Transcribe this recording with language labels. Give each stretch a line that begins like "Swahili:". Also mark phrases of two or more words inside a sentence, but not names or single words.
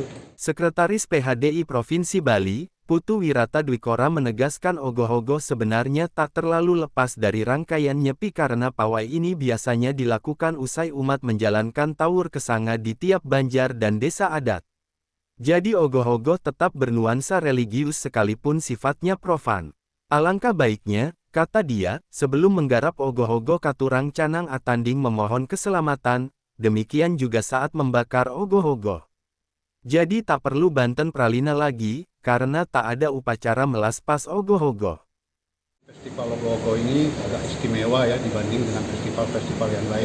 Indonesian: Sekretaris PHDI Provinsi Bali, Putu Wirata Dwikora menegaskan ogoh-ogoh sebenarnya tak terlalu lepas dari rangkaian nyepi karena pawai ini biasanya dilakukan usai umat menjalankan tawur kesanga di tiap banjar dan desa adat. Jadi ogoh-ogoh tetap bernuansa religius sekalipun sifatnya profan. Alangkah baiknya, kata dia, sebelum menggarap ogoh-ogoh
Balinese: katurang canang atanding
Indonesian: memohon keselamatan, demikian juga saat membakar ogoh-ogoh. Jadi tak perlu banten pralina lagi, karena tak ada upacara melas pas ogoh-ogoh. Festival ogoh-ogoh ini agak istimewa ya dibanding dengan festival-festival yang lain.